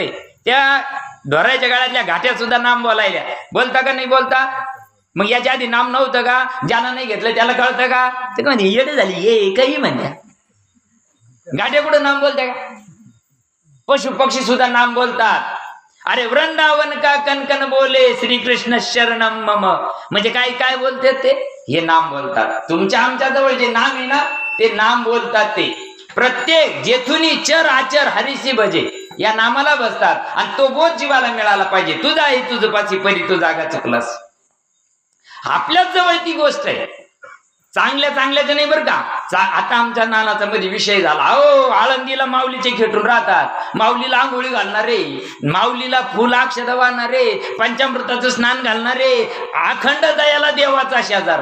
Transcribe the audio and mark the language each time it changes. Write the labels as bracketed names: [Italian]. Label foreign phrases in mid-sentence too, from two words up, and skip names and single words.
[Marathi] त्या ढोराच्या गाळ्यातल्या घाट्या सुद्धा नाम बोलायला बोलता का नाही बोलता? मग याच्या आधी नाम नव्हतं का? ज्यानं नाही घेतलं त्याला कळतं का? ते का म्हणजे येडे झाली ये काही म्हणत्या. घाट्या कुठं नाम बोलते का? पशु पक्षी सुद्धा नाम बोलतात. [Hindi] अरे वृंदावन का कनकन बोले [Sanskrit] श्रीकृष्ण शरणम मम, [Marathi] म्हणजे काय काय बोलते ते? हे नाम बोलतात. तुमच्या आमच्या जवळ जे नाम आहे ना ते नाम बोलतात. ते प्रत्येक जेथुनी चर आचर हरिसी भजे या नामाला बसतात. आणि तो बोध जीवाला मिळाला पाहिजे. तुझा आहे तुझं पाची परी तू जागा चुकलास. आपल्याच जवळ ती गोष्ट आहे. चांगल्या चांगल्याच नाही बरं का. आता आमच्या नानाचा मध्ये विषय झाला. अहो आळंदीला माऊलीचे खेटून राहतात. माऊलीला आंघोळी घालणारे, माऊलीला फुल अक्षत वाहणारे, पंचामृताचं स्नान घालणारे, अखंड दयाला देवाचा शेजार.